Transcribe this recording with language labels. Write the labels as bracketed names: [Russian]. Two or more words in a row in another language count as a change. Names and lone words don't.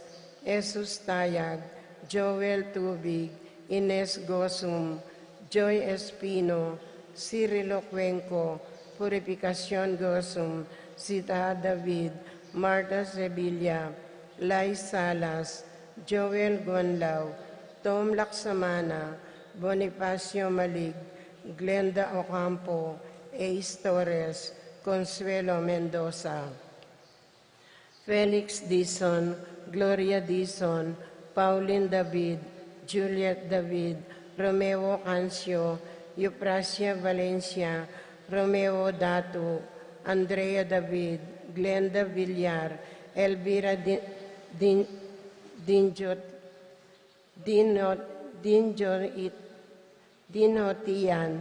[English] Jesus Tayag, Joel Tubig, Ines Gosum, Joy Espino, Cirilo Cuenco, Purificación Gosum, Sita David, Marta Sevilla, Lai Salas, Joel Guanlao, Tom Laksamana, Bonifacio Malig, Glenda Ocampo, Ace Torres, Consuelo Mendoza, Felix Dizon, Gloria Dizon, Pauline David, Juliet David, Romeo Cancio, Euprasia Valencia, Romeo Datu, Andrea David, Glenda Villar, Elvira Dinotian,